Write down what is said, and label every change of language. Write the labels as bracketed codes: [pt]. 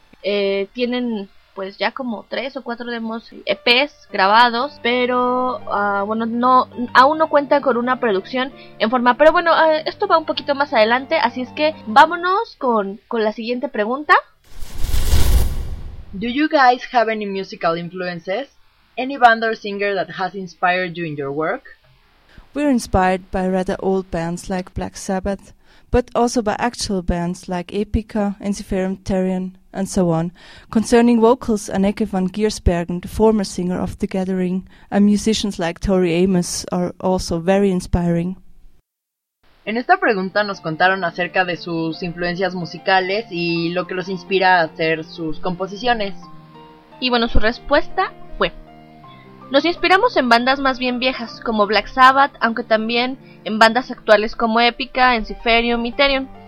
[es] Tienen pues ya como 3 o 4 demos EPs grabados, pero bueno, no, aún no cuenta con una producción en forma. Pero bueno, esto va un poquito más adelante, así es que vámonos con la siguiente pregunta. [en] Do you guys have any musical influences? Any band or singer that has inspired you in your work? We're inspired by rather old bands like Black Sabbath, but also by actual bands like Epica, Ensiferum Terrian, and so on. Concerning vocals, Anneke van Giersbergen, the former singer of The Gathering, and musicians like Tori Amos are also very inspiring. [es] En esta pregunta nos contaron acerca de sus influencias musicales y lo que los inspira a hacer sus composiciones. Y bueno, su respuesta fue: Nos inspiramos en bandas más bien viejas, como Black Sabbath, aunque también en bandas actuales como Epica, Enziferium y Therion.